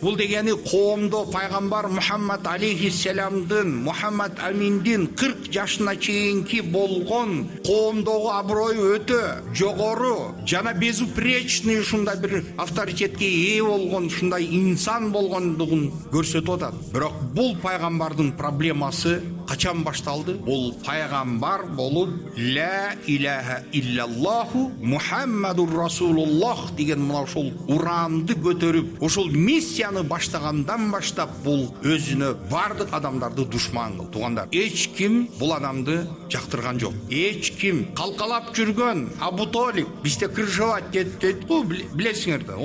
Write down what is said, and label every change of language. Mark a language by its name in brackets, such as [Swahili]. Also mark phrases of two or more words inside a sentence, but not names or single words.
[Kyrgyz] Бул дегени коомдо пайгамбар Мухаммад алейхиссаламдын, Мухаммад Аминдин 40 жашына чейинки болгон коомдогу аброю өтө жогору жана безупречный ушундай бир авторитетке ээ болгон ушундай инсан болгондугун көрсөтүп атат. Бирок бул пайгамбардын проблемасы качан башталды? Бул пайгамбар болуп [Arabic] لا إله إلا الله محمد رسول الله [Kyrgyz] деген мына ошол уранды көтөрүп, ошол миссияны баштагандан баштап бул өзүнө бардык адамдарды душман кылды. Туугандар, эч ким бул адамды жактырган жок. Эч ким калкалап жүргөн Абу Толиб, бизде крышевать дейт го, билесиңер да.